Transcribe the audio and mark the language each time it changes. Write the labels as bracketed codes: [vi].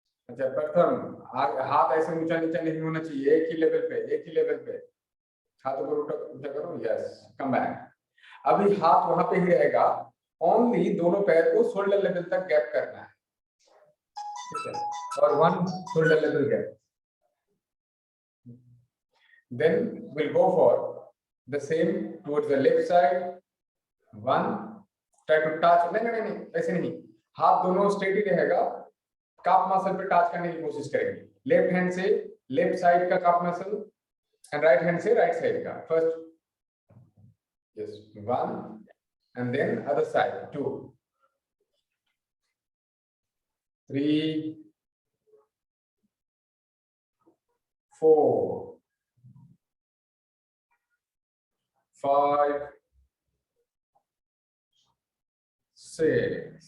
[hi] अच्छा प्रथम हाथ ऐसे ऊंचा नीचा नहीं होना चाहिए, एक ही लेवल पे, एक ही लेवल पे हाथ ऊपर ऊंचा करो। [en] Yes, come back. [hi] अभी हाथ वहां पे ही रहेगा, ओनली दोनों पैर को शोल्डर लेवल तक गैप करना है, ठीक है, और 1 shoulder level gap. [en] Then we'll go for the same towards the left side. [hi] 1 try to touch, नहीं ऐसे नहीं, हाथ दोनों स्ट्रेट ही रहेगा, काफ मसल पे टच करने की कोशिश करेंगे। लेफ्ट हैंड से लेफ्ट साइड का calf muscle and right hand से राइट साइड का। [en] first yes 1 and then other side 2 3 4 5 6